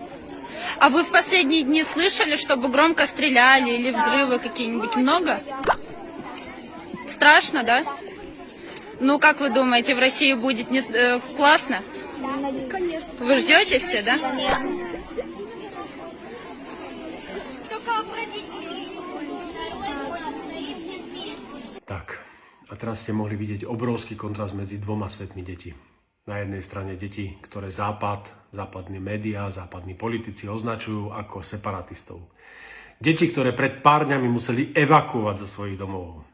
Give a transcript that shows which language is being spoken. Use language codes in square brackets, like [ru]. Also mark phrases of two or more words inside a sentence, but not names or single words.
[ru] А вы в последние дни слышали, чтобы громко стреляли или взрывы какие-нибудь? Много? Страшно, да? Ну, как вы думаете, в России будет классно? Да, конечно. Вы ждете все, да? Конечно. Только родители. [sk] Tak, a teraz ste mohli vidieť obrovský kontrast medzi dvoma svetmi detí. Na jednej strane deti, ktoré západné médiá, západní politici označujú ako separatistov. Deti, ktoré pred pár dňami museli evakuovať zo svojich domov.